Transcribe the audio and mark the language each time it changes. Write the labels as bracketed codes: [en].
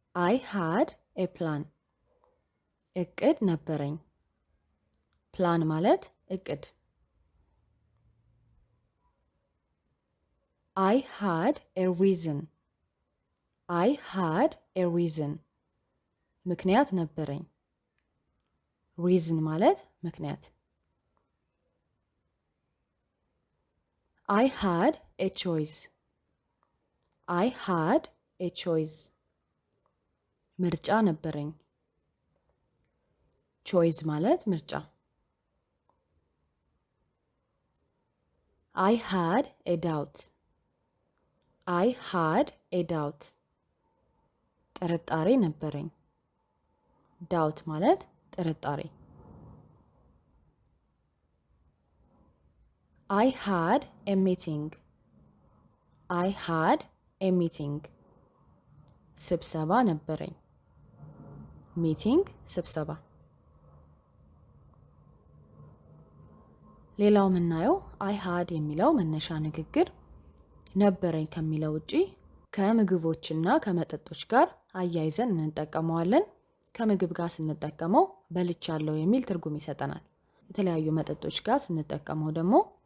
[en] I had a plan. [am] እቅድ ነበረኝ። ፕላን ማለት እቅድ። [en] I had a reason. I had a reason. [am] ምክንያት ነበረኝ። [en] reason [am] ማለት ምክንያት። [en] I had a choice. I had a choice. [am] ምርጫ ነበረኝ። [en] choice [am] ማለት ምርጫ። [en] I had a doubt. I had a doubt. [am] ጥርጣሬ ነበረኝ። [en] doubt [am] ማለት ጥርጣሬ። [en] I had a meeting. I had a meeting. [am] ስብሰባ ነበረኝ። meeting ስብሰባ። ሌላው የምናየው [en] I had [am] የሚለው መነሻ ንግግር ነበረኝ ከሚለው ውጪ ከምግቦችና ከመጠጦች ጋር አያይዘን እንጠቀመዋለን። ከምግብ ጋር ስንጠቀመው በልቻለሁ የሚል ትርጉም ይሰጠናል። የተለያዩ መጠጦች ጋር ስንጠቀመው ደግሞ